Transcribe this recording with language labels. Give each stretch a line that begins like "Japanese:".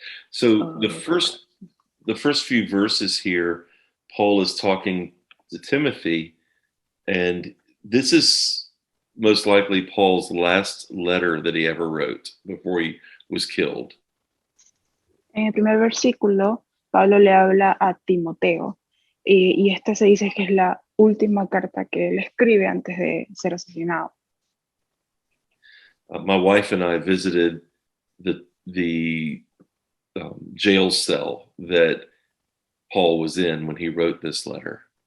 English: So the first few verses here, Paul is talking to Timothy, and this is most likely Paul's last letter that he ever wrote before he was killed.
Spanish: En el primer versículo, Pablo le habla a Timoteo y esta se dice que es la última carta que él escribe antes de ser asesinado.
English: My wife and I visited the jail cell that Paul was in when he wrote this letter.